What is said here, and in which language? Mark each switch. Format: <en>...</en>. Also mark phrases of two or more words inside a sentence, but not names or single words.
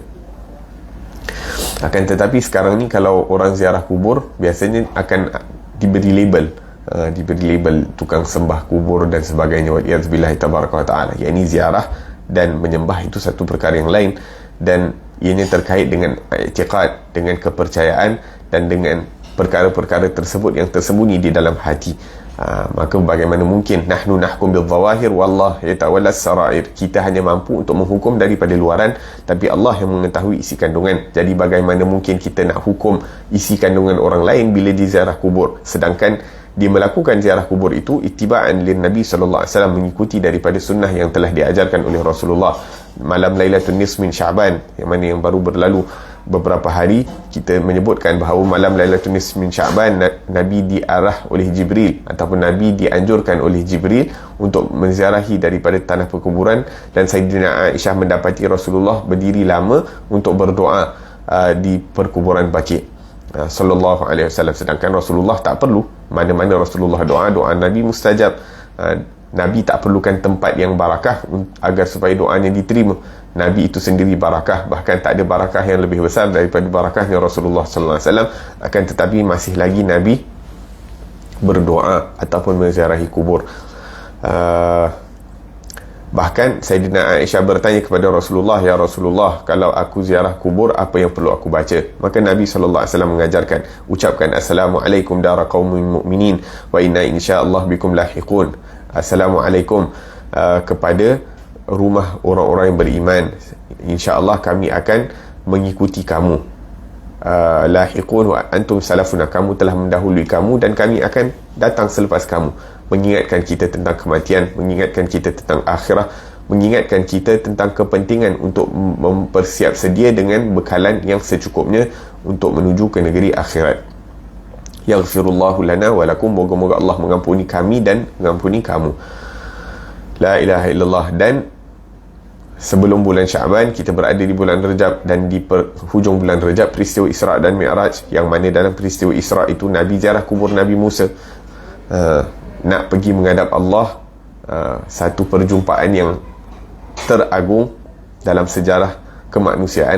<ms>Akan tetapi sekarang ni kalau orang ziarah kubur, biasanya akan diberi label tukang sembah kubur dan sebagainya.</ms> <ar>والعياذ بالله تبارك وتعالى.</ar> <ms>Yang ini ziarah dan menyembah itu satu perkara yang lain, dan ianya terkait dengan i'tiqad, dengan kepercayaan dan dengan perkara-perkara tersebut yang tersembunyi di dalam hati. Maka bagaimana mungkin</ms> <ar>نحن نحكم بالظواهر والله يتولى السرائر.</ar> <ms>Kita hanya mampu untuk menghukum daripada luaran, tapi Allah yang mengetahui isi kandungan. Jadi bagaimana mungkin kita nak hukum isi kandungan orang lain bila di ziarah kubur, sedangkan dia melakukan ziarah kubur itu</ms> <ar>اتباعا للنبي صلى الله عليه وسلم,</ar> <ms>mengikuti daripada sunnah yang telah diajarkan oleh Rasulullah. Malam Lailatul Nisf min Sya'ban, yang mana yang baru berlalu beberapa hari, kita menyebutkan bahawa malam Lailatul Nisf min Sya'ban Nabi diarah oleh Jibril ataupun Nabi dianjurkan oleh Jibril untuk menziarahi daripada tanah perkuburan, dan Sayyidina Aisyah mendapati Rasulullah berdiri lama untuk berdoa di perkuburan Baqi'</ms> <ar>صلى الله عليه وسلم,</ar> <ms>sedangkan Rasulullah tak perlu. Mana-mana Rasulullah doa Nabi mustajab. Nabi tak perlukan tempat yang barakah agar supaya doanya diterima. Nabi itu sendiri barakah, bahkan tak ada barakah yang lebih besar daripada barakahnya Rasulullah</ms> <ar>صلى الله عليه وسلم.</ar> <ms>Akan tetapi masih lagi Nabi berdoa ataupun menziarahi kubur. Bahkan Sayyidina Aisyah bertanya kepada Rasulullah, "Ya Rasulullah, kalau aku ziarah kubur, apa yang perlu aku baca?" Maka Nabi SAW mengajarkan, ucapkan</ms> <ar>السلام عليكم دار قوم مؤمنين وإنا إن شاء الله بكم لاحقون.</ar> <ms>Assalamualaikum kepada rumah orang-orang yang beriman, insya-Allah kami akan mengikuti kamu.</ms> <ar>لاحقون وأنتم سلفنا,</ar> <ms>kamu telah mendahului kamu dan kami akan datang selepas kamu. Mengingatkan kita tentang kematian, mengingatkan kita tentang akhirah, mengingatkan kita tentang kepentingan untuk mempersiap sedia dengan bekalan yang secukupnya untuk menuju ke negeri akhirat.</ms> <ar>يغفر الله لنا ولكم,</ar> <ms>moga-moga Allah mengampuni kami dan mengampuni kamu.</ms> <ar>لا إله إلا الله.</ar> <ms>Dan sebelum bulan Syaban, kita berada di bulan Rejab, dan di hujung bulan Rejab peristiwa Isra' dan Mi'raj, yang mana dalam peristiwa Isra' itu Nabi ziarah kubur Nabi Musa. Nak pergi menghadap Allah, satu perjumpaan yang teragung dalam sejarah kemanusiaan.</ms>